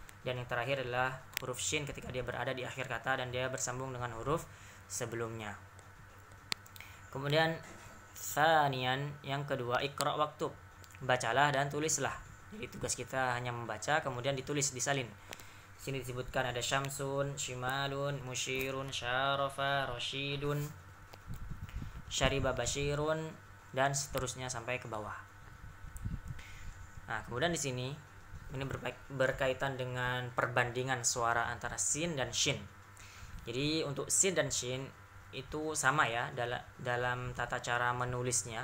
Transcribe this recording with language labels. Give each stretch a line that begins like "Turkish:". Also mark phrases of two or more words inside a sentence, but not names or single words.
Indonesian: Dan yang terakhir adalah huruf shin ketika dia berada di akhir kata dan dia bersambung dengan huruf sebelumnya. Kemudian Tsaniyan, yang kedua,
Arabic: اقرأ واكتب,
Indonesian: bacalah dan tulislah. Jadi tugas kita hanya membaca kemudian ditulis, disalin. Sini disebutkan ada
Arabic: شمس شمال مشير شرف رشيد شرب بشير,
Indonesian: dan seterusnya sampai ke bawah. Nah, kemudian di sini ini berkaitan dengan perbandingan suara antara sin dan shin. Jadi untuk sin dan shin itu sama ya dalam tata cara menulisnya.